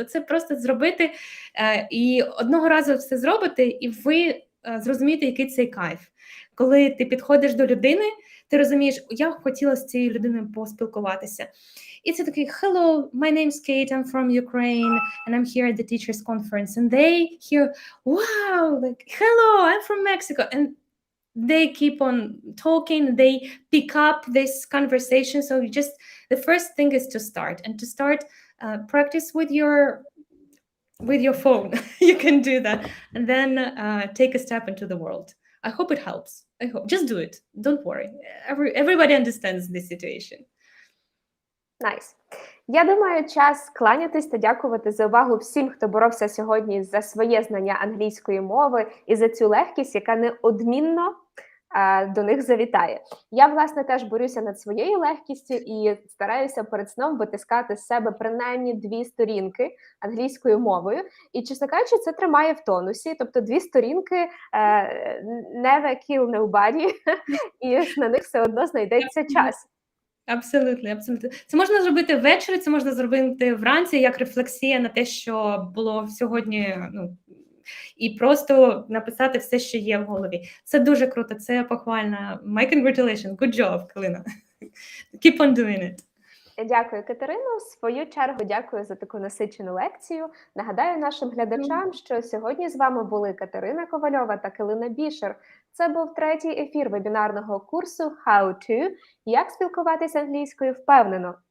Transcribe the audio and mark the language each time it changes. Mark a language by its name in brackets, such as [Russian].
[Ukrainian] Оце просто зробити, і одного разу все зробите, і ви зрозумієте, який цей кайф. Коли ти підходиш до людини, ти розумієш, я хотіла з цією людиною поспілкуватися. [English] І це такий, hello, my name's Kate, I'm from Ukraine, and I'm here at the teachers conference. And they hear, wow, like, hello, I'm from Mexico. And they keep on talking, they pick up this conversation. So the first thing is to start, and to start practice with your phone. You can do that, and then take a step into the world. I hope it helps. I hope. Just do it. Don't worry. Everybody understands this situation. Nice. [Ukrainian] Я думаю, час кланятись та дякувати за увагу всім, хто боровся сьогодні за своє знання англійської мови і за цю легкість, яка неодмінно до них завітає. Я, власне, теж борюся над своєю легкістю і стараюся перед сном витискати з себе принаймні 2 сторінки англійською мовою. І, чесно кажучи, це тримає в тонусі. Тобто 2 сторінки never kill nobody, і на них все одно знайдеться час. Абсолютно, абсолютно. Це можна зробити ввечері, це можна зробити вранці, як рефлексія на те, що було сьогодні, і просто написати все, що є в голові. Це дуже круто, це похвально. [English] My congratulations, good job, Калина. Keep on doing it. [Ukrainian] Дякую, Катерино. В свою чергу дякую за таку насичену лекцію. Нагадаю нашим глядачам, що сьогодні з вами були Катерина Ковальова та Калина Бішер. Це був 3-й ефір вебінарного курсу How to – як спілкуватись англійською впевнено.